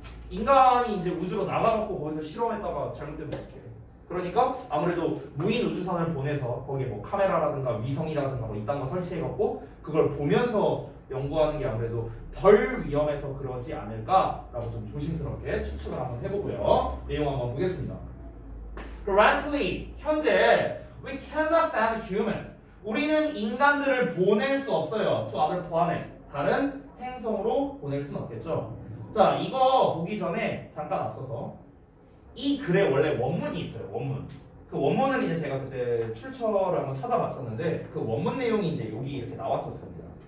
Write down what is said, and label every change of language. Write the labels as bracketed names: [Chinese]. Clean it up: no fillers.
[Korean] 인간이 이제 우주로 나가갖고 거기서 실험했다가 잘못되면 어떡해. 그러니까 아무래도 무인 우주선을 보내서 거기에 뭐 카메라라든가 위성이라든가 뭐 이딴 거 설치해갖고 그걸 보면서 연구하는 게 아무래도 덜 위험해서 그러지 않을까라고 좀 조심스럽게 추측을 한번 해보고요. 내용 한번 보겠습니다. [English] Currently, 현재 we cannot send humans. [Korean] 우리는 인간들을 보낼 수 없어요. [English] To other planets. [Korean] 다른 행성으로 보낼 수는 없겠죠. 자, 이거 보기 전에 잠깐 앞서서 이 글에 원래 원문이 있어요. 원문. 그 원문은 이제 제가 그때 출처를 한번 찾아봤었는데 그 원문 내용이 이제 여기 이렇게 나왔었습니다.